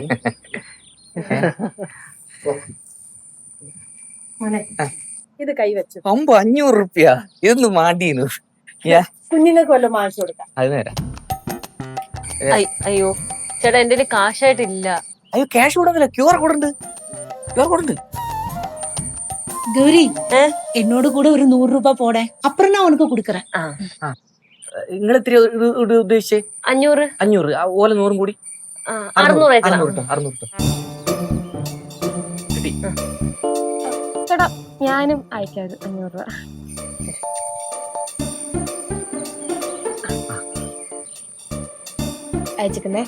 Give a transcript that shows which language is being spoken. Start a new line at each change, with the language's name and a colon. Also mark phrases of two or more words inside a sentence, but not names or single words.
Malayalam: ഇത് കൈവച്ചു. 500 റുപ്യ ഇതൊന്നും മാണ്ടീന്നു. കുഞ്ഞുങ്ങൾക്ക് വല്ലതും വാങ്ങിച്ചു കൊടുക്കാം. അത് നേരം. അയ്യോ ചേട്ടാ, എന്റെ കാശായിട്ടില്ല. അയ്യോ, ക്യാഷ് കൊടുക്കില്ല. QR കോഡ് ഉണ്ട്.
Tamil: கௌரி, என்னோட கூட ஒரு 100 ரூபாய் போட, அப்புறம் நான் உனக்கு கொடுக்கறேன்.
Malayalam: നിങ്ങൾ ഇത്തിരി ഉദ്ദേശിച്ചേ? 500. 500 ഓല 100 കൂടി 600. ചേട്ടാ, ഞാനും അയക്കാം 500 രൂപ. അയച്ചിട്ടുണ്ടേ.